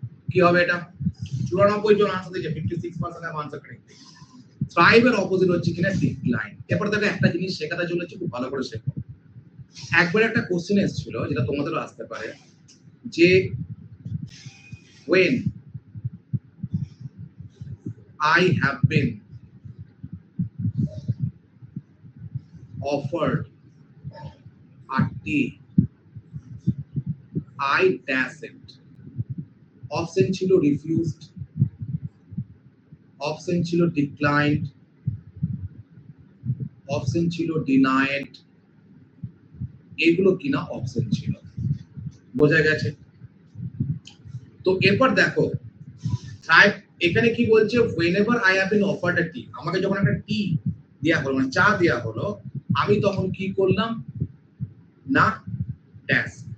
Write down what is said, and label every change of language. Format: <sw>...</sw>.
<bn>কি হবে এটা? 94 জন আনসার দিয়েছে, 56% আনসার কারেক্ট। থ্রাইভ এর অপোজিট হচ্ছে কিনা ডিক্লাইন। এরপর দেখো একটা জিনিস শেখাতে চলেছে, খুব ভালো করে শেখো। একবার একটা কোশ্চেন এসেছিল, যেটা তোমাদেরও আসতে পারে, যে</bn> <en>when I have been offered a tea, I dash it.</en> <bn>Option ছিল রিফিউজড, অপশন ছিল ডিক্লাইন্ড, অপশন ছিল ডিনাইড। এগুলো কিনা অপশন ছিল, বোঝা গেছে? তো এরপর দেখো থ্রাইভ এখানে কি বলছে,</bn> <en>whenever I have been offered a tea,</en> <bn>আমাকে যখন একটা টি দেয়া হলো, মানে চা দেয়া হলো, আমি তখন কি করলাম না ড্যাশ।</bn>